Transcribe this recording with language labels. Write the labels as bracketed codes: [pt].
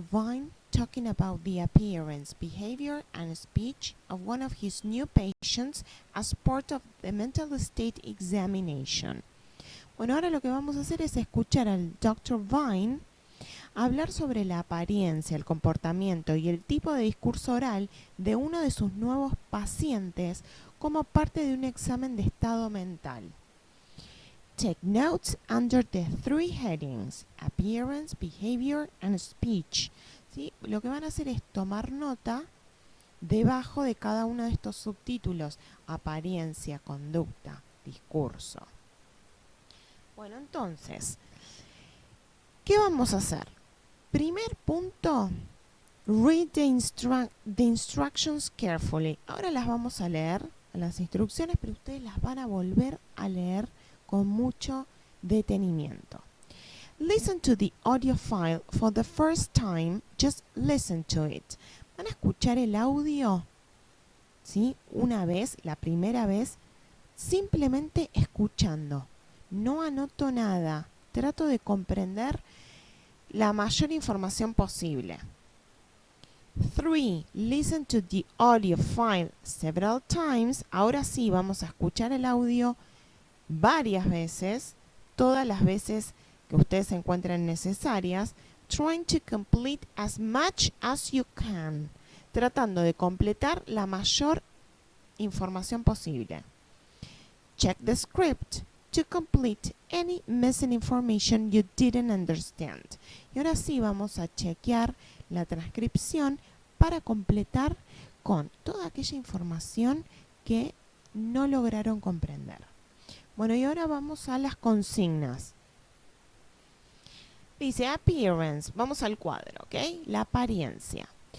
[en] Vine talking about the appearance, behavior, and speech of one of his new patients as part of the Mental State Examination. [es] Bueno, ahora lo que vamos a hacer es escuchar al Dr. Vine hablar sobre la apariencia, el comportamiento y el tipo de discurso oral de uno de sus nuevos pacientes como parte de un examen de estado mental. [en] Take notes under the three headings: appearance, behavior, and speech. [es] ¿Sí? Lo que van a hacer es tomar nota debajo de cada uno de estos subtítulos: apariencia, conducta, discurso. Bueno, entonces, ¿qué vamos a hacer? Primer punto, [en] read the instructions carefully. [es] Ahora las vamos a leer, las instrucciones, pero ustedes las van a volver a leer con mucho detenimiento. [en] Listen to the audio file for the first time. Just listen to it. [es] Van a escuchar el audio, ¿sí? Una vez, la primera vez, simplemente escuchando. No anoto nada. Trato de comprender la mayor información posible. 3. [en] Listen to the audio file several times. [es] Ahora sí, vamos a escuchar el audio varias veces, todas las veces que ustedes se encuentren necesarias, [en] trying to complete as much as you can, [es] tratando de completar la mayor información posible. [en] Check the script to complete any missing information you didn't understand. [es] Y ahora sí vamos a chequear la transcripción para completar con toda aquella información que no lograron comprender. Bueno, y ahora vamos a las consignas. Dice appearance, vamos al cuadro, ¿ok? La apariencia.